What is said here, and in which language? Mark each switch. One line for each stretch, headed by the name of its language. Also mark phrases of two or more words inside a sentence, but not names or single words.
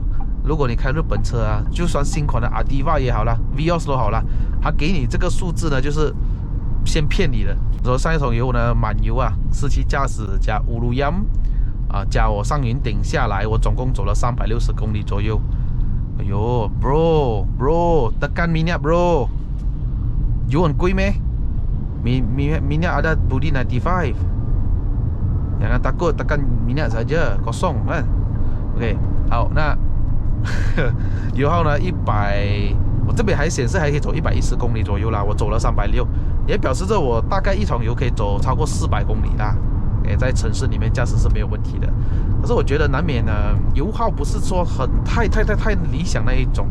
Chinese: 如果你开日本车啊，就算新款的 Ativa 也好啦 Vios 都好啦，它给你这个数字呢，就是先骗你的。说上一桶油呢，满油啊，4驱驾驶加乌鲁央啊，加我上云顶下来，我总共走了360公里左右。
Malay: 哎呦 ，bro， tekan minyak bro，
Chinese: 油很贵咩 ？
Malay: Minyak ada Budi 95. Jangan takut, tekan minyak saja, kosong kan.
Chinese: OK， 好，那油耗呢100，我这边还显示还可以走110公里左右啦，我走了360，也表示着我大概一桶油可以走超过400公里啦。在城市里面驾驶是没有问题的。可是我觉得难免呢，油耗不是说很太理想那一种。